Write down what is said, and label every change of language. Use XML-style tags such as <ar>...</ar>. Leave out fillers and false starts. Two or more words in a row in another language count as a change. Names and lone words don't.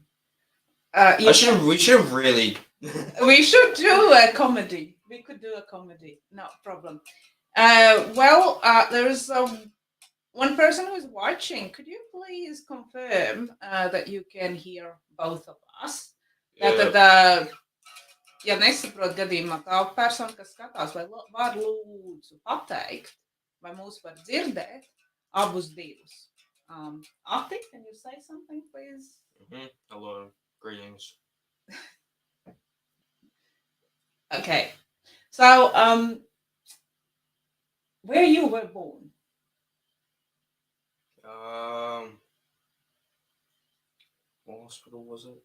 <en>We should really... We should do a comedy. We could do a comedy. No problem. There is one person who is watching. Could you please confirm that you can hear both of us? Yeah.</en> <lv>Ja nesaprot gadījumā tā persona, kas skatās, vai var lūdzu pateikt, vai mūs var dzirdēt abus divus.</lv> <en>Ati, can you say something, please? Hello, greetings. Okay. So, where you were born? What hospital was it?</en>